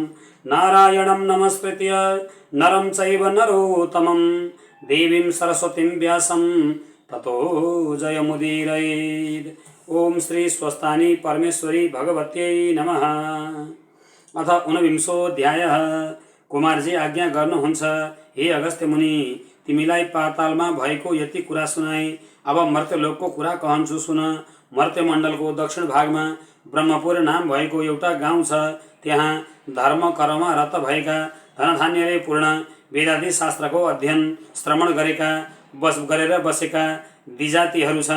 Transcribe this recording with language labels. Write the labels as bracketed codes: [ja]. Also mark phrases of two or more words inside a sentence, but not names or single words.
[sa] नारायणं नमस्कृत्य नरं चैव नरोत्तमं देवीं सरस्वतीं व्यासं ततो जयमुदीरयेत्। ओम श्री स्वस्तानी परमेश्वरी भगवत्यै नमः। अथ ऊनविंशोऽध्यायः। [ne] कुमारजी आज्ञा गर्नुहुन्छ, हे अगस्त्य मुनि, तिमीलाई पातालमा भएको यति कुरा सुनाए। अब मर्त्यलोकको कुरा कहन्छु सुन। मर्त्यमण्डलको दक्षिण भागमा ब्रह्मपुर नाम भएको एउटा गाउँ छ। त्यहाँ धर्म कर्ममा रत भएका धनधान्यले पूर्ण वेदादि शास्त्रको अध्ययन श्रवण गरेर बसेका द्विजातिहरू छन्।